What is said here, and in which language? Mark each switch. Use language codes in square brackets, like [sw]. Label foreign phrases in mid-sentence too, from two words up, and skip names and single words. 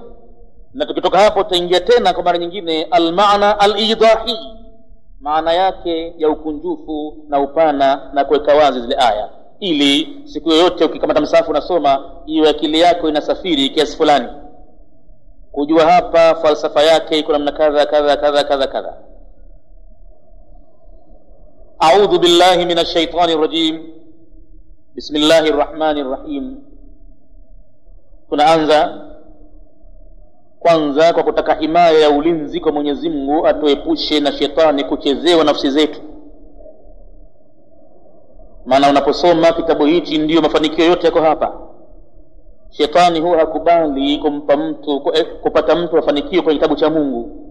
[sw] Na tukitoka hapo tutaingia tena kwa mara nyingine [ar] المعنى الإيضاحي, [sw] maana yake ya ukunjufu na upana na kuweka wazi zile aya, ili siku yoyote ukikamata msahafu unasoma iwe akili yako inasafiri kiasi fulani kujua hapa falsafa yake iko namna kadha kadha kadha kadha kadha. [ar] أعوذ بالله من الشيطان الرجيم. بسم الله الرحمن الرحيم. [sw] Tunaanza kwanza kwa kutaka himaya ya ulinzi kwa Mwenyezi Mungu atuepushe na shetani kuchezewa nafsi zetu. Maana unaposoma kitabu hichi ndio mafanikio yote yako hapa. Shetani huwa hakubali kumpa mtu kupata mtu mafanikio kwenye kitabu cha Mungu.